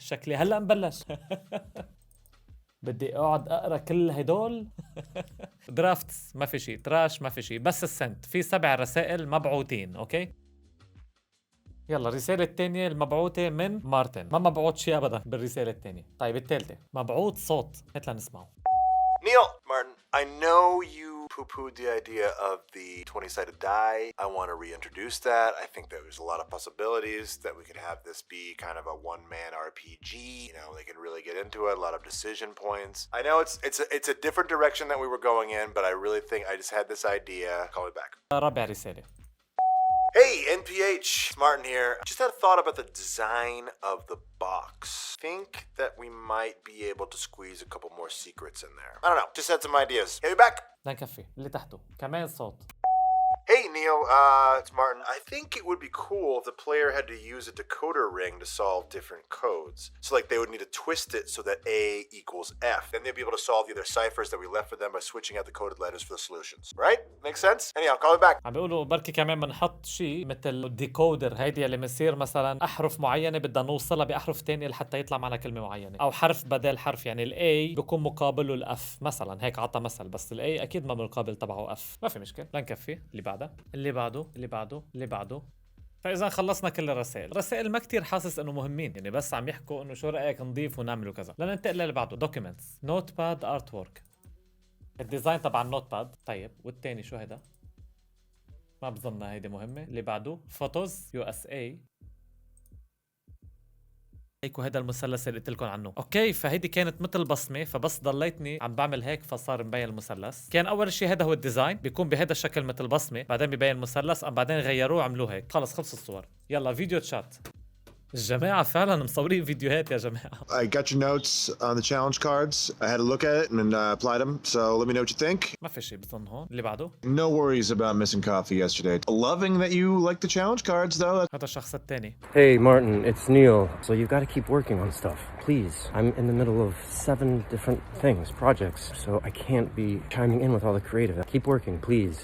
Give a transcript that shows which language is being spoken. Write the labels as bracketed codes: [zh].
[ar] شكلي هلا مبلش. بدي اقعد اقرا كل هدول. درافتس ما في شيء، تراش ما في شيء، بس السنت في 7 رسائل مبعوثين. اوكي يلا الرسالة الثانية المبعوثة من مارتن. ما مبعوث شيء ابدا بالرسالة الثانية. طيب الثالثة مبعوث صوت، هات لنسمعه. [en] Neil, Martin, I know you poo-pooed the idea of the 20-sided die. I want to reintroduce that. I think there's a lot of possibilities that we could have this be kind of a one-man RPG. You know, they can really get into it, a lot of decision points. I know it's a different direction that we were going in, but I really think I just had this idea. Call me back. [ar] رابع رسالة. [en] Hey, NPH, Martin here. Just had a thought about the design of the box. Think that we might be able to squeeze a couple more secrets in there. I don't know, just had some ideas. Get me back. [ar] لا نكفي اللي تحته كمان صوت. [en] Hey Neil, it's Martin. I think it would be cool if the player had to use a decoder ring to solve different codes. So like they would need to twist it so that A equals F. Then they'd be able to solve the other ciphers that we left for them by switching out the coded letters for the solutions. Right? Makes sense? Anyhow, call me back. [ar] عم بيقولوا بركي كمان بنحط شيء مثل الديكودر. هيدي اللي بنصير مثلا احرف معينه بدنا نوصلها باحرف ثانيه لحتى يطلع معنا كلمه معينه، او حرف بدل حرف. يعني الاي بيكون مقابله الاف مثلا. هيك عطى مثل، بس الاي اكيد ما بالمقابل تبعه اف. ما في مشكله. لنكفي اللي بعدها اللي بعده اللي بعده اللي بعده. فاذا خلصنا كل الرسائل. الرسائل ما كتير حاسس انه مهمين، يعني بس عم يحكوا انه شو رايك نضيف ونعمل وكذا. لننتقل للي بعده دوكيومنتس نوت باد ارت وورك. الديزاين تبع النوت باد. طيب والتاني شو هيدا؟ ما بظننا هيدي مهمة. اللي بعده فوتوز يو اس اي. هيك وهذا المثلث اللي قلت لكم عنه. اوكي فهيدي كانت مثل بصمه، فبس ضليتني عم بعمل هيك فصار مبين المثلث. كان اول شيء هذا هو الديزاين، بيكون بهذا الشكل مثل بصمه، بعدين ببين المثلث، بعدين غيروه عملوه هيك. خلص خلص الصور. يلا فيديو تشات. الجماعة فعلا مصورين فيديوهات يا جماعة. [en] I got your notes on the challenge cards. I had a look at it and applied them, so let me know what you think. [ar] ما في شيء بظن هون. اللي بعده [en] No worries about missing coffee yesterday. Loving that you like the challenge cards, though. [ar] هذا الشخص الثاني. [en] Hey Martin, it's Neil. So you've got to keep working on stuff. Please. I'm in the middle of 7 different things, projects, so I can't be chiming in with all the creative. Keep working, please.